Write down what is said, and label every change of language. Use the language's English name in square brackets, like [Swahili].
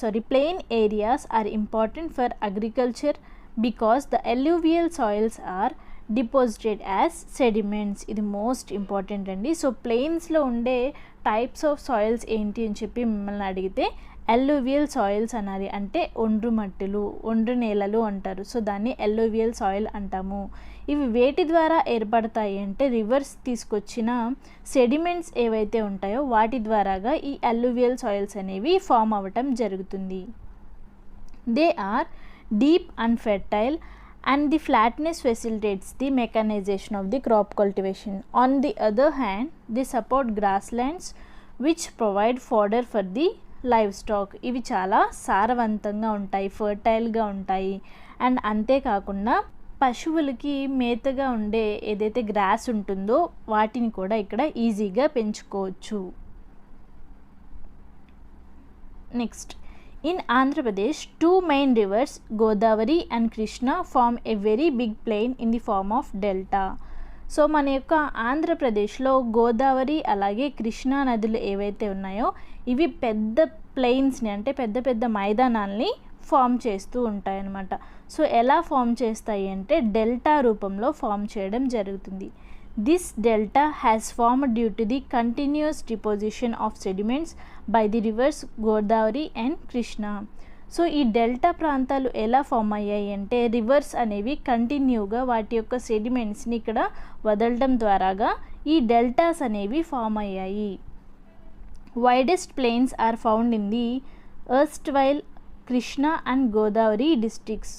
[English] Plain areas are important for agriculture because the alluvial soils are deposited as sediments. [Telugu] ఇది [English] most important [Telugu] అండి. So ప్లెయిన్స్లో ఉండే [English] types of soils [Telugu] ఏంటి అని చెప్పి మిమ్మల్ని అడిగితే అల్యూవియల్ సాయిల్స్ అనాలి. అంటే ఒండ్రు మట్టిలు, ఒండ్రు నేలలు అంటారు. సో దాన్ని అల్యూవియల్ సాయిల్ అంటాము. ఇవి వేటి ద్వారా ఏర్పడతాయి అంటే రివర్స్ తీసుకొచ్చిన సెడిమెంట్స్ ఏవైతే ఉంటాయో వాటి ద్వారాగా ఈ అల్యూవియల్ సాయిల్స్ అనేవి ఫామ్ అవ్వటం జరుగుతుంది. [English] They are deep and fertile and the flatness facilitates the mechanization of the crop cultivation. On the other hand, they support grasslands which provide fodder for the livestock. [Telugu] ఇవి చాలా సారవంతంగా ఉంటాయి, ఫర్టైల్గా ఉంటాయి. And అంతేకాకుండా పశువులకి మేతగా ఉండే ఏదైతే గ్రాస్ ఉంటుందో వాటిని కూడా ఇక్కడ ఈజీగా పెంచుకోవచ్చు. [English] Next, in Andhra Pradesh, two main rivers, Godavari and Krishna, form a very big plain in the form of delta. [Telugu] So మన యొక్క ఆంధ్రప్రదేశ్లో గోదావరి అలాగే కృష్ణా నదులు ఏవైతే ఉన్నాయో ఇవి పెద్ద ప్లెయిన్స్ని అంటే పెద్ద పెద్ద మైదానాల్ని ఫామ్ చేస్తూ ఉంటాయన్నమాట. సో ఎలా ఫామ్ చేస్తాయి అంటే డెల్టా రూపంలో ఫామ్ చేయడం జరుగుతుంది. [English] This delta has formed due to the continuous deposition of sediments by the rivers Godavari and Krishna. [Telugu] So ఈ డెల్టా ప్రాంతాలు ఎలా ఫామ్ అయ్యాయి అంటే రివర్స్ అనేవి కంటిన్యూగా వాటి యొక్క సెడిమెంట్స్ని ఇక్కడ వదలడం ద్వారాగా ఈ డెల్టాస్ అనేవి ఫామ్ అయ్యాయి. [English] Widest plains are found in the erstwhile Krishna and Godavari districts.